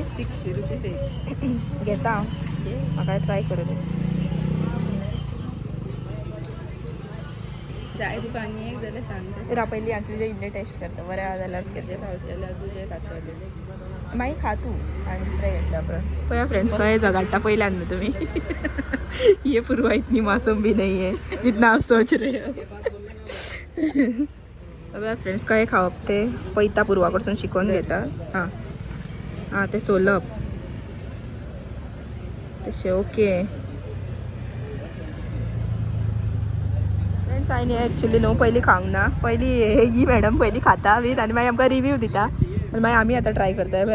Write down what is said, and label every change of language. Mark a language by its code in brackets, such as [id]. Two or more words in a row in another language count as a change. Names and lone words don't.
[kok] 60 रुपीज एक घेता घे. म्हाका ट्राय करू दे. जाय तुका आनी एक जाल्यार सांगता तर पहिली आनी तुझे इल्ले टेस्ट करता बऱ्या जाल्यार तुझे खावचेल्या तुझे खातले मागीर खा तू आनी दुसरे घेतल्या परत पया फ्रेंड्स काय जगाडटा पहिल्यांदा तुम्ही [hi] ये पूर्वा इतनी मासूम भी नहीं है जितना आप सोच रहे हो. [kok] फ्रेंड्स काय खावप ते पयता पूर्वा कडसून शिकून घेता. हां हां ते सोलप तशें ओके. फ्रेंड्स हांवें एक्चुली न्हू पयलीं खावंक ना. पयलीं ही मॅडम पयलीं खाता बीन आनी मागीर आमकां रिव्यू दिता आनी मागीर आमी आतां ट्राय करता.